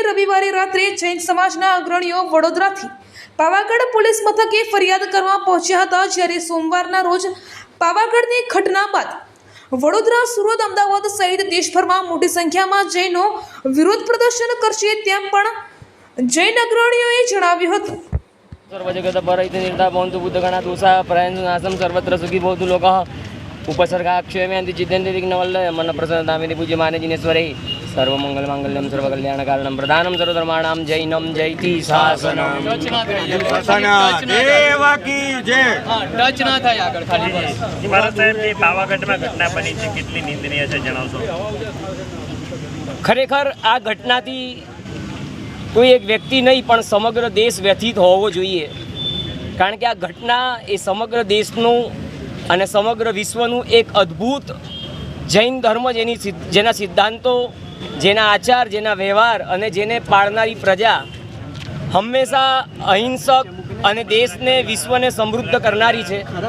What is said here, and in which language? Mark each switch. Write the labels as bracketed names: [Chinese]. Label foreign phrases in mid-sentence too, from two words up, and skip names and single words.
[Gujarati] રવિવારે રાત્રે જૈન સમાજના અગ્રણીઓ વડોદરાથી પાવાગઢ પોલીસ મથકે ફરિયાદ કરવા પહોંચ્યા હતા, જ્યારે સોમવારના રોજ પાવાગઢની ઘટના બાદ વડોદરા, સુરત, અમદાવાદ સહિત દેશભરમાં મોટી સંખ્યામાં જૈનો વિરોધ પ્રદર્શન કરશે તેમ પણ જૈન અગ્રણીઓએ જણાવ્યું હતું। [Sanskrit] सर्वजगत परहिते निर्धा भवन्तु बुद्धगणा दोषा प्रयन्तु नाशं सर्वत्र सुखी भवतु लोकः उपसर्गाक्षयमयन्ति चिन्तयन्ति विघ्नवल्लभं मन प्रसन्नतामिनि पूज्यमाने जिनेश्वरे सर्वमङ्गलमाङ्गल्यं सर्वकल्याणकारणं प्रधानं सर्वधर्माणां जैनं जयति शासनम्। [Gujarati] ટચ ના થાય આગળ ખાલી મારા સાહેબની પાવાગઢમાં ઘટના બની છે, કેટલી નિંદનીય છે જણાવશો? ખરેખર આ ઘટનાથી કોઈ એક વ્યક્તિ નહીં પણ સમગ્ર દેશ વ્યથિત હોવો જોઈએ, કારણ કે આ ઘટના એ સમગ્ર દેશનું અને સમગ્ર વિશ્વનું એક અદ્ભુત જૈન ધર્મ જેના સિદ્ધાંતો, જેના આચાર, જેના વ્યવહાર અને જેને પાળનારી પ્રજા હંમેશા અહિંસક અને દેશને, વિશ્વને સમૃદ્ધ કરનારી છે।